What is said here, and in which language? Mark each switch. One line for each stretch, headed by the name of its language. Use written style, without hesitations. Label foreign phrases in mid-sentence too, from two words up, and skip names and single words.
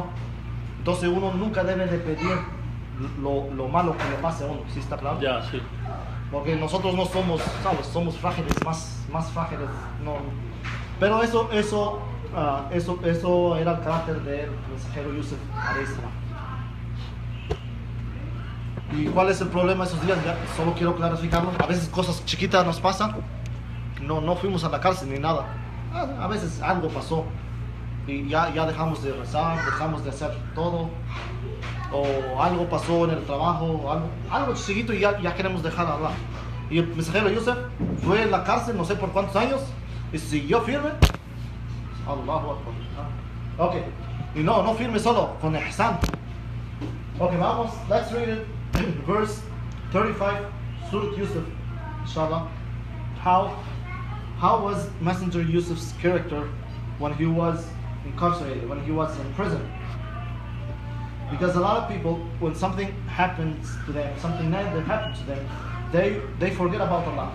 Spanish: Entonces uno nunca debe de pedir lo malo que le pase a uno, ¿sí está claro? Ya, sí. Porque nosotros no somos, ¿sabes? Somos frágiles, más frágiles. No. Pero eso era el carácter del mensajero Yusuf
Arabic: عليه السلام.
Spanish: ¿Y cuál es el problema esos días? Ya, solo quiero clarificarlo. A veces cosas chiquitas nos pasan. No fuimos a la cárcel ni nada. A veces algo pasó y ya dejamos de rezar, dejamos de hacer todo. O algo pasó en el trabajo, algo chiquito y ya queremos dejar a Allah. Y el mensajero Yusuf fue en la cárcel no sé por cuántos años y siguió firme.
Arabic: الله أكبر.
Spanish: Ok. Y no firme solo, con ihsan. Ok, vamos,
English: let's read it. Verse 35, Surah Yusuf, inshallah. How was Messenger Yusuf's character when he was incarcerated, when he was in prison? Because a lot of people, when something happens to them, something negative happens to them, they forget about Allah.